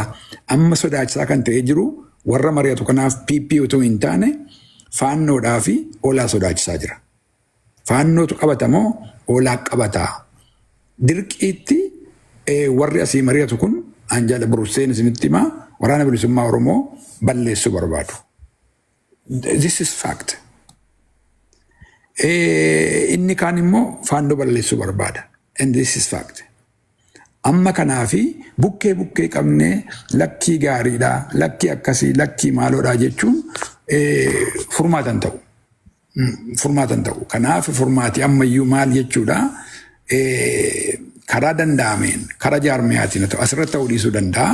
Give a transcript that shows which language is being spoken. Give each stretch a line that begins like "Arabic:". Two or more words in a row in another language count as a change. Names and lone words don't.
Oromo: Amma sodaachisaa kan ta'ee jiru warra mari'atu kanaaf PP otoo hin taane faannoodhaa fi oolaa sodaachisaa jira. Faannootu qabatamoo oolaa qabataa. Dirqiitti warri asii mari'atu kun Anjaala Burusseen isinitti himaa waraana bilisummaa Oromoo balleessuu barbaadu.
English: This is fact.
Oromo: Inni kaan immoo faannoo balleessuu barbaada.
English: And this is fact.
Oromo: Amma kanaafi bukkee qabnee lakkii gaariidha, lakkii akkasii, lakkii maaloodha jechuun furmaatan ta'u. Furmaatan ta'u. Kanaaf furmaati ammayyuu maal jechuudha karaa danda'ameen, karaa jaarmiyaatiin asirratti ta'uu dhiisuu danda'a.